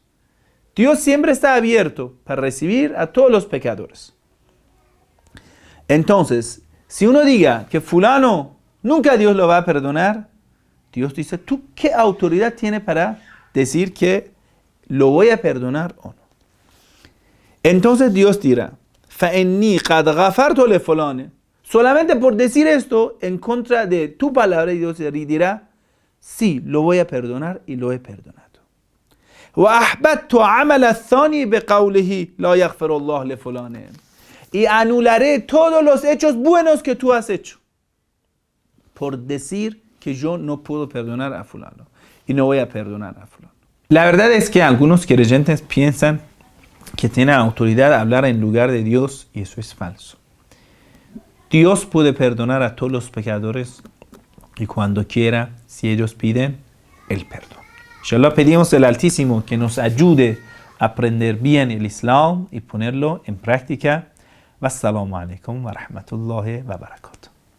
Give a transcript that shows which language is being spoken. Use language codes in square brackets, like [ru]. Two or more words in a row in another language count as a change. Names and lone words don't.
[es] Dios siempre está abierto para recibir a todos los pecadores. Entonces, si uno diga que fulano nunca Dios lo va a perdonar, Dios dice, ¿tú qué autoridad tienes para decir que lo voy a perdonar o no? Entonces Dios dirá, [ar] فَإِنِّي قَدْ غَفَرْتُ لِفُلَانٍ. [es] Solamente por decir esto en contra de tu palabra, Dios dirá, sí, lo voy a perdonar y lo he perdonado. [ar] وَأَحْبَتْتُ عَمَلَ الثَّانِي بِقَوْلِهِ لَا يَغْفِرُ اللَّهُ لِفُلَانٍ. [es] Y anularé todos los hechos buenos que tú has hecho por decir que yo no puedo perdonar a fulano y no voy a perdonar a fulano. La verdad es que algunos creyentes piensan que tienen autoridad a hablar en lugar de Dios, y eso es falso. Dios puede perdonar a todos los pecadores y cuando quiera, si ellos piden, el perdón. Inshallah, pedimos al Altísimo que nos ayude a aprender bien el Islam y ponerlo en práctica. [ar] والسلام عليكم ورحمة الله وبركاته.